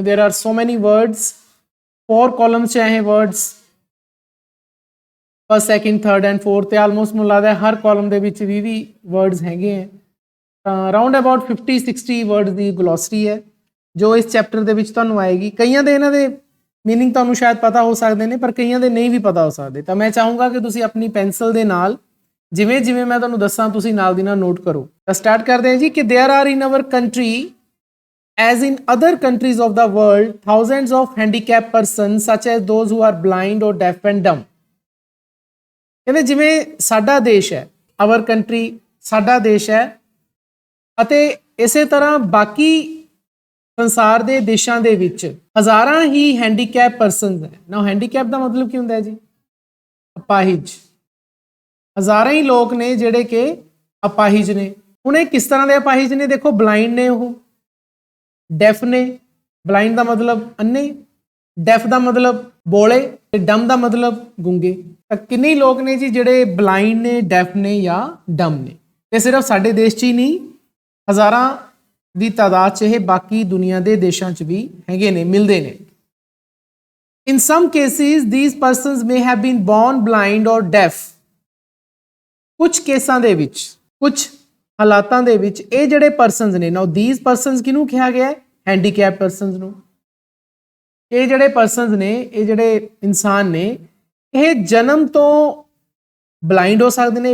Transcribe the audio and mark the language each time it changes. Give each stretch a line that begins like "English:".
English: there are so many words,
Punjabi: 4 columns 'ਚ ਇਹ words, first, second, third and fourth, ਤੇ ਆਲਮੋਸਟ ਮੈਨੂੰ ਲੱਗਦਾ ਹਰ ਕਾਲਮ ਦੇ ਵਿੱਚ 20 ਵਰਡਸ ਹੈਗੇ ਹੈ। ਤਾਂ ਅਰਾਊਂਡ ਅਬਾਊਟ 50-60 ਵਰਡਸ ਦੀ ਗਲੋਸਰੀ ਹੈ ਜੋ ਇਸ ਚੈਪਟਰ ਦੇ ਵਿੱਚ ਤੁਹਾਨੂੰ ਆਏਗੀ। ਕਈਆਂ ਦੇ ਇਹਨਾਂ ਦੇ ਮੀਨਿੰਗ ਤੁਹਾਨੂੰ ਸ਼ਾਇਦ ਪਤਾ ਹੋ ਸਕਦੇ ਨੇ, ਪਰ ਕਈਆਂ ਦੇ ਨਹੀਂ ਵੀ ਪਤਾ ਹੋ ਸਕਦੇ। ਤਾਂ ਮੈਂ ਚਾਹੂੰਗਾ ਕਿ ਤੁਸੀਂ ਆਪਣੀ ਪੈਨਸਲ ਦੇ ਨਾਲ ਜਿਵੇਂ ਜਿਵੇਂ ਮੈਂ ਤੁਹਾਨੂੰ ਦੱਸਾਂ ਤੁਸੀਂ ਨਾਲ ਦੀ ਨਾਲ ਨੋਟ ਕਰੋ। ਤਾਂ ਸਟਾਰਟ ਕਰਦੇ ਹਾਂ ਜੀ ਕਿ
English: There are in our country as in other countries of the world thousands of handicapped persons such as those who are blind or deaf and dumb।
Punjabi: ਕਹਿੰਦੇ ਜਿਵੇਂ ਸਾਡਾ ਦੇਸ਼ ਹੈ,
English: our country
Punjabi: ਸਾਡਾ ਦੇਸ਼ ਹੈ ਅਤੇ ਇਸੇ ਤਰ੍ਹਾਂ ਬਾਕੀ ਸੰਸਾਰ ਦੇ ਦੇਸ਼ਾਂ ਦੇ ਵਿੱਚ ਹਜ਼ਾਰਾਂ ਹੀ ਹੈਂਡੀਕੈਪ ਪਰਸਨਸ ਹੈ। ਨਾ ਹੈਂਡੀਕੈਪ ਦਾ ਮਤਲਬ ਕੀ ਹੁੰਦਾ ਹੈ ਜੀ? ਅਪਾਹਿਜ। ਹਜ਼ਾਰਾਂ ਹੀ ਲੋਕ ਨੇ ਜਿਹੜੇ ਕਿ ਅਪਾਹਿਜ ਨੇ। ਹੁਣ ਇਹ ਕਿਸ ਤਰ੍ਹਾਂ ਦੇ ਅਪਾਹਿਜ ਨੇ? ਦੇਖੋ, ਬਲਾਈਂਡ ਨੇ, ਉਹ ਡੈਫ ਨੇ। ਬਲਾਈਂਡ ਦਾ ਮਤਲਬ ਅੰਨੇ, ਡੈਫ ਦਾ ਮਤਲਬ ਬੋਲੇ ਤੇ ਡਮ ਦਾ ਮਤਲਬ ਗੂੰਗੇ। ਤਾਂ ਕਿੰਨੇ ਲੋਕ ਨੇ ਜੀ ਜਿਹੜੇ ਬਲਾਈਂਡ ਨੇ, ਡੈਫ ਨੇ ਜਾਂ ਡਮ ਨੇ? ਤੇ ਸਿਰਫ ਸਾਡੇ ਦੇਸ਼ 'ਚ ਹੀ ਨਹੀਂ, ਹਜ਼ਾਰਾਂ ਦੀ ਤਾਦਾਦ 'ਚ ਇਹ ਬਾਕੀ ਦੁਨੀਆ ਦੇ ਦੇਸ਼ਾਂ 'ਚ ਵੀ ਹੈਗੇ ਨੇ, ਮਿਲਦੇ ਨੇ।
English: In some cases, these persons may have been born blind or deaf.
Punjabi: ਕੁਝ ਕੇਸਾਂ ਦੇ ਵਿੱਚ, ਕੁਝ ਹਾਲਾਤਾਂ ਦੇ ਵਿੱਚ ਇਹ ਜਿਹੜੇ ਪਰਸਨਸ ਨੇ, ਨਾਓ
English: these persons
Punjabi: ਕਿਹਨੂੰ ਕਿਹਾ ਗਿਆ ਹੈ? ਹੈਂਡੀਕੈਪ ਪਰਸਨਸ ਨੂੰ। ਇਹ ਜਿਹੜੇ ਪਰਸਨਸ ਨੇ, ਇਹ ਜਿਹੜੇ ਇਨਸਾਨ ਨੇ, ਇਹ ਜਨਮ ਤੋਂ ਬਲਾਈਂਡ ਹੋ ਸਕਦੇ ਨੇ।